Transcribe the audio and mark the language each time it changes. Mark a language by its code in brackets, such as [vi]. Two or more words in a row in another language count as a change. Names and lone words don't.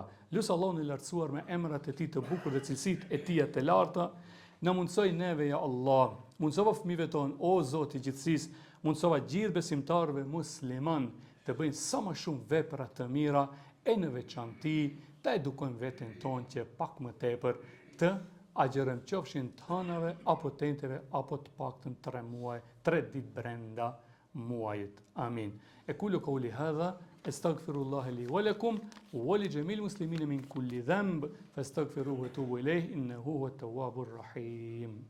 [sq] Lusë Allahun e lartësuar me emrat e tij të bukur dhe cilësitë e tij të larta, na mundsoj neve [ar] يا الله, [sq] mundsova fëmijëve tonë, o Zoti i gjithësisë, mundsova gjithë besimtarëve musliman të bëjnë sa më shumë vepra të mira e në veçanti të edukojmë veten tonë që pak më tepër të agjerojmë qofshin të hënave apo tenteve apo të paktën 3 muaj, 3 ditë brenda muajit. Amin. [ar] أقول قولي هذا أستغفر الله لي ولكم ولجميع المسلمين من كل ذنب فاستغفروه وتوبوا إليه إنه هو التواب الرحيم.